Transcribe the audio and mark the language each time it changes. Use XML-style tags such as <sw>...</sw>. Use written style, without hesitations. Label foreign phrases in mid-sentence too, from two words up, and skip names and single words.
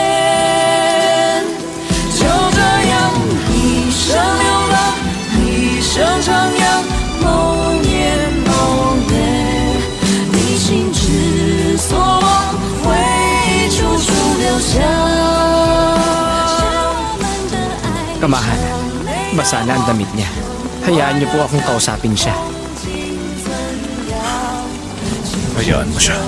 <zh>就这样一生流浪，一生徜徉，某年某月，你心之所往，回忆处处留下。</zh> <tl>Kamahan, basa na ang damit niya. Hayaan niyo po akong kausapin siya. Hayaan mo siya.</tl>